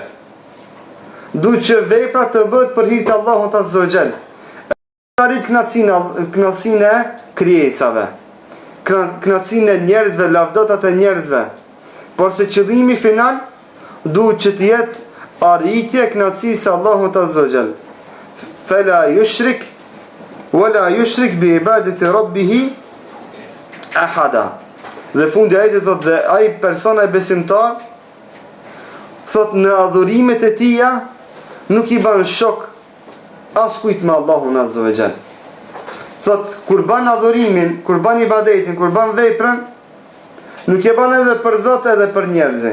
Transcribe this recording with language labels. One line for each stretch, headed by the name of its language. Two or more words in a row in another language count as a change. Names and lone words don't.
Albanian: Duhet që vepra të bëhet për hir të Allahut
Arabic: عز وجل.
Albanian: Arrit kënaqësinë e krijesave, kënaqësinë e njerëzve, lavdotat e njerëzve. Por se qëllimi final duhet që të jetë arritje e kënaqësisë së Allahut
Arabic: عز وجل. فلا يشرك ولا يشرك بعبادة ربه أحدا.
Albanian: Dhe fundi i ajetit thotë, dhe ai persona e besimtar thotë në adhurimet e tija nuk i bën shok askujt me Allahun
Arabic: عز وجل.
Albanian: Thotë kur bën adhurimin, kur bën ibadetin, kur bën veprën, nuk e bën edhe për Zot edhe për njerëz.